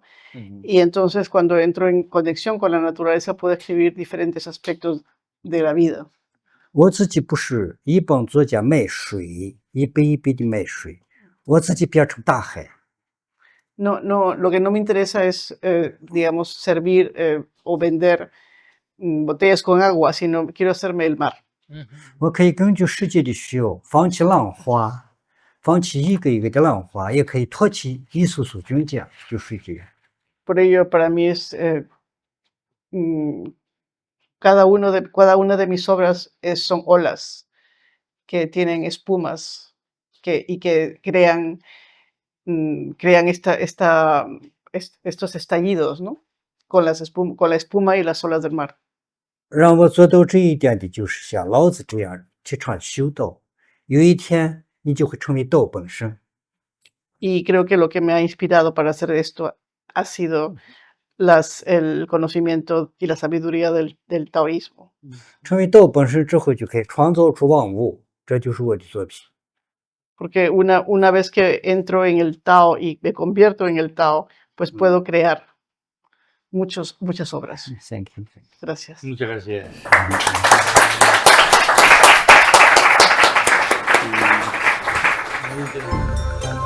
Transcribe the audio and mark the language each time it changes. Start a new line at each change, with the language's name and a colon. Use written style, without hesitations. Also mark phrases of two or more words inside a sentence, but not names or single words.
Spanish: Y entonces cuando entro en conexión con la naturaleza puedo escribir diferentes aspectos de la vida.
Chinese: 我自己不是一帮作家卖水，一杯一杯的卖水，我自己变成大海。
Spanish: No, lo que no me interesa es, digamos, servir o vender botellas con agua, sino quiero hacerme el mar.
Chinese: 我可以根据世界的需要，放弃浪花，放弃一个一个的浪花，也可以托起一束束军桨，就是这样。
Spanish: Por ello, para mí es cada una de mis obras son olas que tienen espumas y que crean estos estallidos, ¿no? Con la espuma y las olas del mar.
Chinese: 让我做到这一点的，就是像老子这样提倡修道，有一天你就会成为道本身。
Spanish: Y creo que lo que me ha inspirado para hacer esto ha sido el conocimiento y la sabiduría del taoísmo.
Chinese: 成为道本身之后，就可以创造出万物，这就是我的作品。
Spanish: Porque una vez que entro en el Tao y me convierto en el Tao, pues puedo crear muchas obras.
English: Thank you.
Spanish: Gracias. Muchas gracias. Muy interesante.